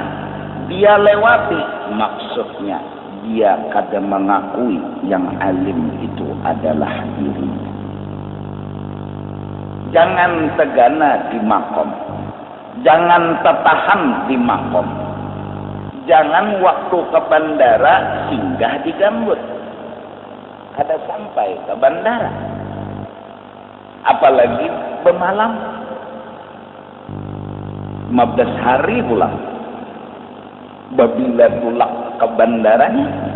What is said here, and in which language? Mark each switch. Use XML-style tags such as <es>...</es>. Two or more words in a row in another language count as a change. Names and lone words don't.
<id>Dia lewati, maksudnya dia kadang mengakui yang alim itu adalah dirinya. Jangan tegana di makom, jangan tertahan di makom, jangan waktu ke bandara singgah di gambut. Ada sampai ke bandara, apalagi bermalam 15 hari pulang.</id> <bjn>Babila pulang ke bandaranya.</bjn>